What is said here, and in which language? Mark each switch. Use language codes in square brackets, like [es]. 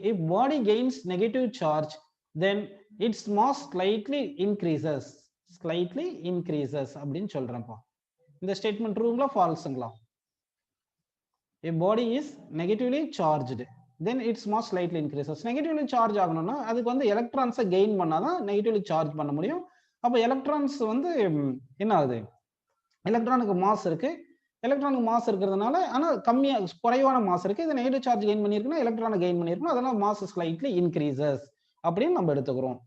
[en] If body gains negative charge, then its mass slightly increases. [ta] Slightly increases அப்படின்னு சொல்றேன்ப்பா. இந்த statement ட்ரூங்களா ஃபால்ஸுங்களா? [en] A body is negatively charged, then its mass slightly increases. [ta] Negatively charge ஆகணும்னா அதுக்கு வந்து எலக்ட்ரான்ஸை gain பண்ணாதான் negatively charge பண்ண முடியும். அப்போ electrons வந்து என்ன ஆகுது, எலக்ட்ரானுக்கு மாஸ் இருக்கு, எலக்ட்ரானுக்கு மாஸ் இருக்கிறதுனால ஆனால் கம்மியா குறைவான மாஸ் இருக்கு, இது நெகட்டிவ் சார்ஜ் கெயின் பண்ணியிருக்குன்னா எலக்ட்ரானை கெயின் பண்ணியிருக்கணும், அதனால மாஸ் ஸ்லைட்லி இன்க்ரீசஸ் அப்படின்னு நம்ம எடுத்துக்கிறோம்.